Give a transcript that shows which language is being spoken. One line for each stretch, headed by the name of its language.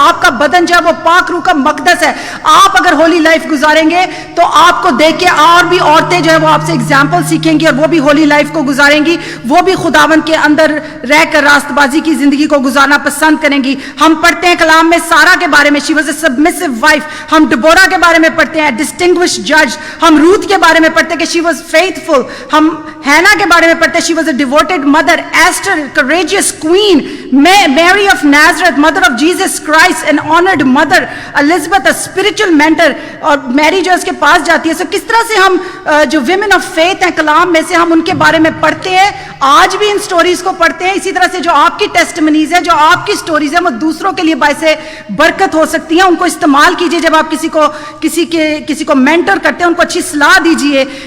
Urdu: آپ کا بدن جو ہے وہ پاک روح کا مقدس ہے. آپ اگر ہولی لائف گزاریں گے تو آپ کو دیکھ کے اور بھی عورتیں جو ہے وہ آپ سے ایگزامپل سیکھیں گی, اور وہ بھی ہولی لائف کو گزاریں گی, وہ بھی خداوند کے اندر رہ کر راست بازی کی زندگی کو گزارنا پسند کریں گی. ہم پڑھتے ہیں کلام میں سارا کے بارے میں,
English: She was a submissive wife.
Urdu: ہم ڈبورا کے بارے میں پڑھتے ہیں,
English: Distinguish جج.
Urdu: ہم روت کے بارے میں پڑھتے ہیں کہ
English: She was faithful.
Urdu: ہم ہینا کے بارے میں پڑھتے ہیں,
English: She was a devoted mother. Esther, courageous queen. Mary of Nazareth, mother of Jesus Christ, an honored mother. Elizabeth, a spiritual mentor.
Urdu: اور میری جو اس کے پاس جاتی ہے. سو کس طرح سے ہم جو ویمن آف فیتھ ہیں کلام میں سے, ہم ان کے بارے میں پڑھتے ہیں, آج بھی ان سٹوریز کو پڑھتے ہیں. اسی طرح سے جو آپ کی ٹیسٹمنیز ہیں, جو آپ کی سٹوریز ہیں, وہ دوسروں کے لیے باعث برکت ہو سکتی ہیں. ان کو استعمال کیجئے. جب آپ کسی کو مینٹر کرتے ہیں, ان کو اچھی صلاح دیجئے.